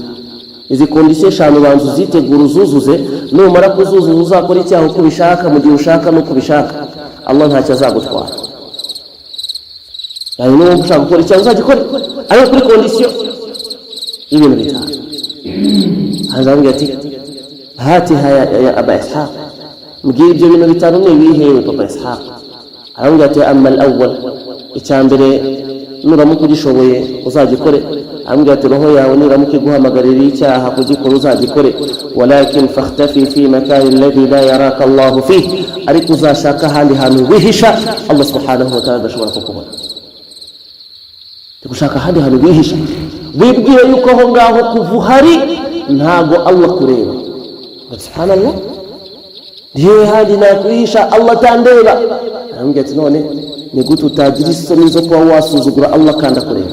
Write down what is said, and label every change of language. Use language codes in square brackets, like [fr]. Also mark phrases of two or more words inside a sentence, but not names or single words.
[rw] Izi kondisiyo 5 banzu zitegura uzuzuze, numara kuzuzuza uzakora icyaha uko ubishaka mu gihe ushaka no kubishaka, Allah ntacyo azagutwara. Yani niba ushaka gukora icyaha uzagikora, ariko kuri kondisiyo ibintu bitanu. Hazambye ati hati ya Aba Ishaq, mbwira ibyo bintu bitanu ni bihe Papa Ishaq? Arambye ati [ar] أما الأول, [rw] icyambere nuramuka ugishoboye uzagikore. Arambye ati roho yawe niramuka iguhamagarira icyaha kugikora uzagikore, [ar] ولكن فاختف في مكان الذي لا يراك الله فيه, [rw] ariko uzashaka ahandi hantu wihisha [ar] الله سبحانه وتعالى [rw] adashobora kukubona. Tugushaka ahandi hantu wihisha, wibwire yuko aho ngaho kuvuhari ntago Allah kureba. Subhanallah, yewe handi nakwihisha Allah tandeba. Arambye ati none ni gute utagira isoni zo kuba wasuzugura Allah kandi akureba?